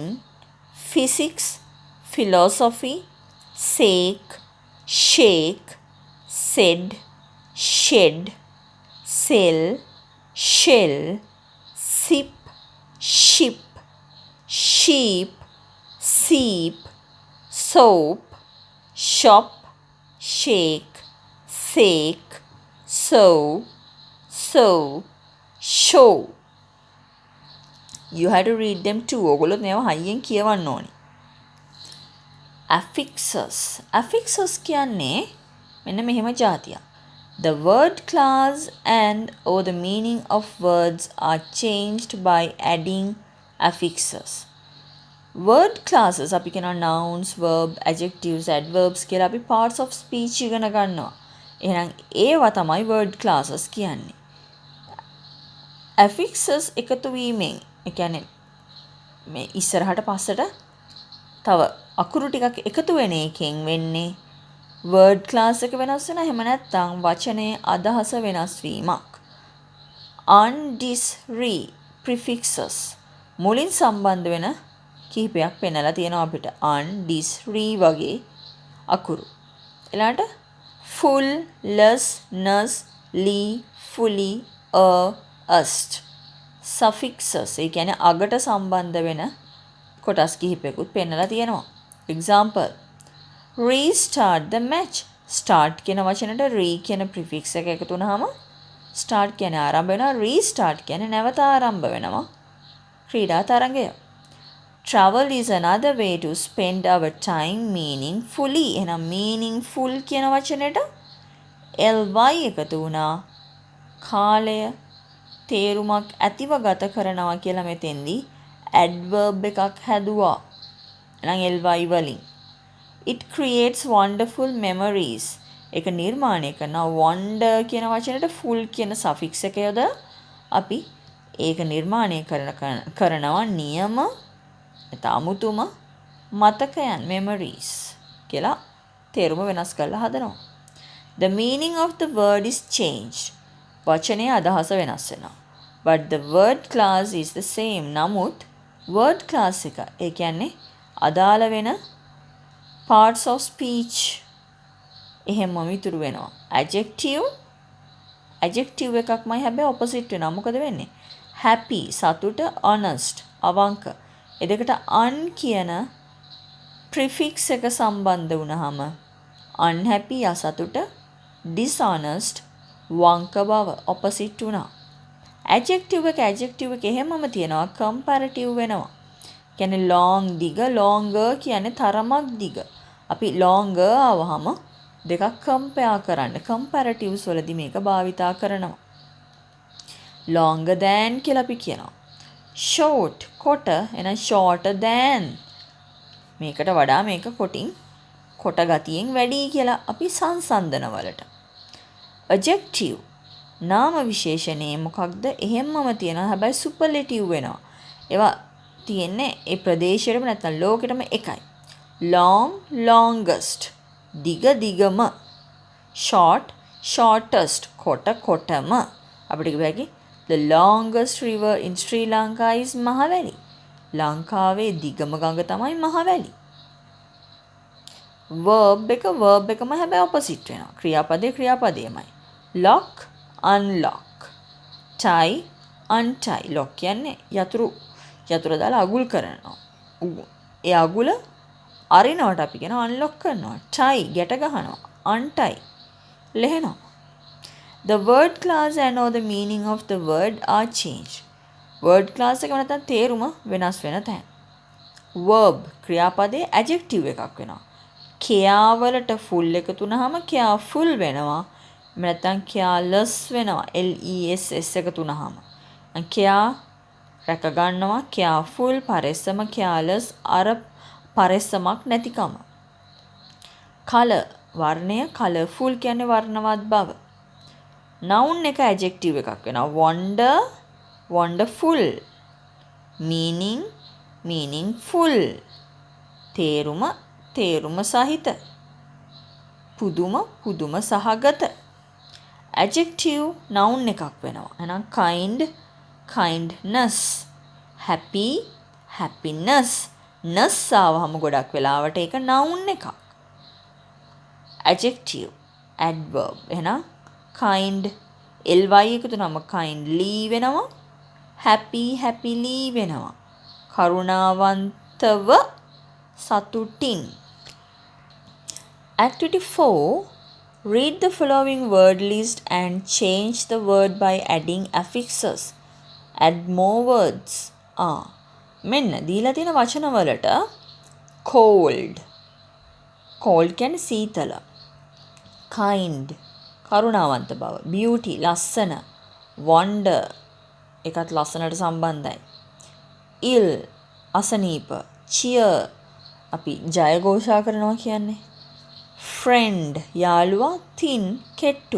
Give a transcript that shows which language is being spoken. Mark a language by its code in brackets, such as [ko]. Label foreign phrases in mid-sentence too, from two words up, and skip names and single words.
[en] physics philosophy, sake shake, said shed, sell shell, sip ship, sheep seep, soap shop, shake sake, sow show. You have to read them too. [si] ඔයගොල්ලෝ මේවා හයියෙන් කියවන්න ඕනි. affixes කියන්නේ මෙන්න මෙහෙම જાතියක්. [en] The word class and or the meaning of words are changed by adding affixes. Word classes [si] අපි කියනවා [en] nouns, verb, adjectives, adverbs [si] කියලා අපි [en] parts of speech [si] ඉගෙන ගන්නවා. එහෙනම් ඒවා තමයි [en] word classes [si] කියන්නේ. affixes එකතු වීමෙන් ඒ කියන්නේ මේ ඉස්සරහට පස්සට තව අකුරු ටිකක් එකතු වෙන එකෙන් වෙන්නේ [en] word class [si] එක වෙනස් වෙනවා. එහෙම නැත්නම් වචනයේ අදහස වෙනස් වීමක්. [en] undis re prefixes [si] මුලින් සම්බන්ධ වෙන කිහිපයක් පෙන්නලා තියෙනවා අපිට. [en] undis re [si] වගේ අකුරු. ඊළඟට [en] full, less, nus, li, fully, ast suffixes [si] ඒ කියන්නේ අගට සම්බන්ධ වෙන කොටස් කිහිපයකුත් පෙන්නලා තියෙනවා. [en] example restart the match. [si] start කියන වචනට re කියන prefix එක එකතු වුනහම start කියන්නේ ආරම්භ වෙනවා. restart කියන්නේ නැවත ආරම්භ වෙනවා ක්‍රීඩා තරඟය. [en] travel is another way to spend our time meaningfully. [si] එහෙනම් meaningful කියන වචනෙට ly එකතු වුණා. කාලය තේරුමක් ඇතිව ගත කරනවා කියලා මෙතෙන්දී adverb එකක් හැදුවා. [en] එහෙනම් ly වලින් it creates wonderful memories. [si] ඒක නිර්මාණය කරනවා. wonder කියන වචනෙට full කියන suffix එක යොදලා අපි ඒක නිර්මාණය කරනවා නියම අමුතුම මතකයන් memories කියලා තේරුම වෙනස් කරලා හදනවා. [en] The meaning of the word is changed. [si] වචනයේ අදහස වෙනස් වෙනවා. [en] But the word class is the same. [si] නමුත් [en] word class [si] එක ඒ කියන්නේ අදාළ වෙන [en] parts of speech [si] එහෙමම ඉතුරු වෙනවා. adjective එකක්මයි හැබැයි opposite වෙනවා. මොකද වෙන්නේ? happy සතුට, honest අවංක. ඒ දෙකට un කියන prefix එක සම්බන්ධ වුණාම unhappy අසතුට, dishonest වංක බව opposite වුණා. adjective එක එහෙමම තියනවා comparative වෙනවා. කියන්නේ long දිග, longer කියන්නේ තරමක් දිග. අපි longer ආවහම දෙකක් compare කරන්න comparatives වලදී මේක භාවිතා කරනවා. [en] longer than [si] කියලා අපි කියනවා. short කොට එහෙනම් [en] shorter than [si] මේකට වඩා මේක කොට ගතියෙන් වැඩි කියලා අපි සංසන්දන වලට. adjective නාම විශේෂණේ මොකක්ද? එහෙම්මම තියෙනවා හැබැයි superlative වෙනවා. ඒවා තියෙන්නේ ඒ ප්‍රදේශයටම නැත්නම් ලෝකෙටම එකයි. [en] long, longest [si] දිග දිගම. [en] short, shortest කොටම. අපිට කිව්ව හැකි the longest river in Sri Lanka is මහවැලි. [si] ලංකාවේ දිගම ගඟ තමයි මහවැලි. verb එකම හැබැයි opposite වෙනවා. ක්‍රියාපදයමයි. [en] lock, unlock. tie, untie. [si] lock කියන්නේ යතුරු දාලා අගුල් කරනවා. ඒ අගුල අරිනවට අපි කියනවා unlock කරනවා. tie ගැට ගහනවා. untie ලෙහෙනවා. [en] The word class and or the meaning of the word are changed. word class [si] එක නැත්නම් තේරුම වෙනස් වෙන තැන. verb ක්‍රියාපදයේ adjective එකක් වෙනවා. care වලට full එකතු වුනහම careful වෙනවා. නැත්නම් careless වෙනවා. less එකතු වුනහම. care රැක ගන්නවා. careful පරෙස්සම careless අර පරෙස්සමක් නැතිකම. color වර්ණය colourful කියන්නේ වර්ණවත් බව. noun එක adjective එකක් වෙනවා. [en] wonder wonderful. meaning meaningful. [si] තේරුම සහිත. පුදුම සහගත. [en] adjective noun [si] එකක් වෙනවා. [en] එහෙනම් kind kindness. happy happiness. [si] ness ආවහම ගොඩක් වෙලාවට ඒක noun එකක්. [en] adjective adverb [si] එහෙනම් [en] kind ly [si] එකතු නම kindly වෙනවා. happily වෙනවා. කරුණාවන්තව සතුටින්. [en] Activity 4. Read the following word list and change the word by adding affixes. Add more words. [si] මෙන්න දීලා තියෙන වචන වලට cold කියන්නේ සීතල. kind කරුණාවන්ත බව, beauty ලස්සන, wonder ඒකත් ලස්සනට සම්බන්ධයි, ill අසනීප, cheer අපි ජය ഘോഷා කරනවා කියන්නේ, friend යාළුවා, thin කෙට්ටු.